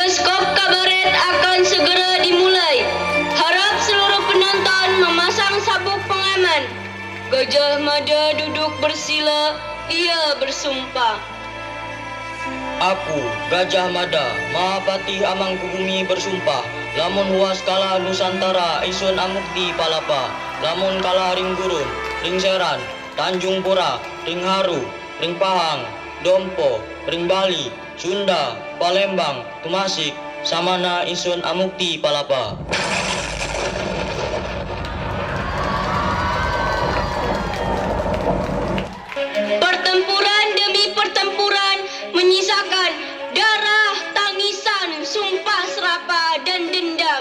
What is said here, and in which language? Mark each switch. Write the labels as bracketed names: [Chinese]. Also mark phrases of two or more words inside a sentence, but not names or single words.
[Indonesian] Bioskop kabaret akan segera dimulai. Harap seluruh penonton memasang sabuk pengaman. Gajah Mada duduk bersila, ia bersumpah. Aku, [Kawi] Gajah Mada, Mahapati Amangkubumi bersumpah, lamun huas kala Nusantara isun amukti palapa, lamun kala ring gurun, ring seran, Tanjung Pura, ring Haru, ring Pahang, Dompo, ring Bali, Sunda, Palembang, Tumasik, samana isun amukti palapa. [Indonesian] Pertempuran demi pertempuran menyisakan darah, tangisan, sumpah serapah dan dendam.